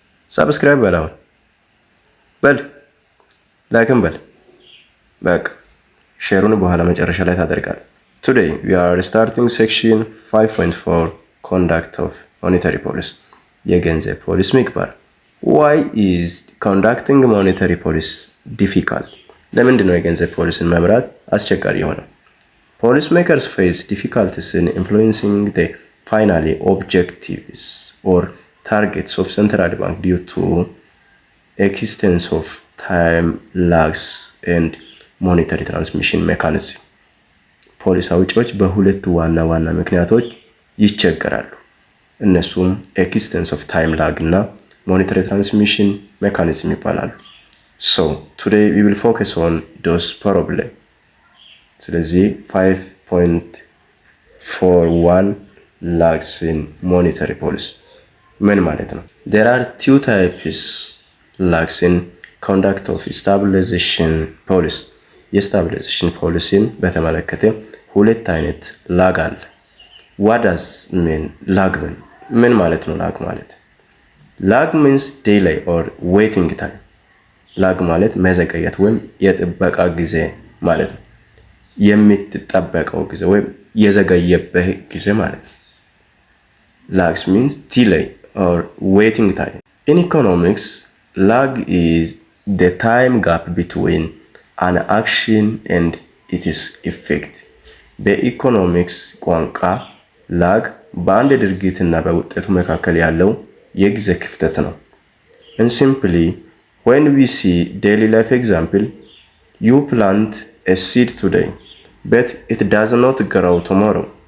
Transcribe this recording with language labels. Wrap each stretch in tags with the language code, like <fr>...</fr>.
<am>Subscribe በላውን በል ላይክም በል በቃ ሼሩን በኋላ መጨረሻ ላይ ታደርጋለህ።</am> <en>Today we are starting section 5.4 Conduct of Monetary Policy.</en> <am>የገንዘብ ፖሊሲ ምግባር።</am> <en>Why is conducting monetary policy difficult?</en> <am>ለምንድን ነው የገንዘብ ፖሊሲን መምራት አስቸጋሪ የሆነው?</am> <en>Policy makers face difficulties in influencing the final objectives or targets of central bank due to existence of time lags and monetary transmission mechanism.</en> <am>ፖሊሲ አውጪዎች በሁለት ዋና ምክንያቶች ይቸገራሉ። እነሱም ኤክስቴንስ ኦፍ ታይም ላግ እና ሞኔታሪ ትራንስሚሽን ሜካኒዝም ይባላሉ።</am> <en>So today we will focus on those problems.</en> <am>ስለዚህ 5.41</am> <en>lags in monetary policy</en> <am>ምን ማለት ነው?</am> <en>There are two types lags in conduct of stabilization policy.</en> <am>የስታቢላይዜሽን ፖሊሲን በተመለከተ ሁለት አይነት ላግ አለ።</am> <en>What does mean lag mean?</en> <am>ምን ማለት ነው ላግ ማለት?</am> <en>ላግ means delay or waiting time.</en> <am>ላግ ማለት መዘገየት ወይም የጥበቃ ጊዜ ማለት ነው። የምትጠበቀው ጊዜ ወይም የዘገየበት ጊዜ ማለት ነው።</am> <en>Lags means delay or waiting time. In economics, lag is the time gap between an action and its effect.</en> <am>በኢኮኖሚክስ ቋንቋ ላግ በአንድ ድርጊትና በውጤቱ መካከል ያለው የጊዜ ክፍተት ነው።</am> <en>And simply, when we see daily life example, you plant a seed today, but it does not grow tomorrow.</en>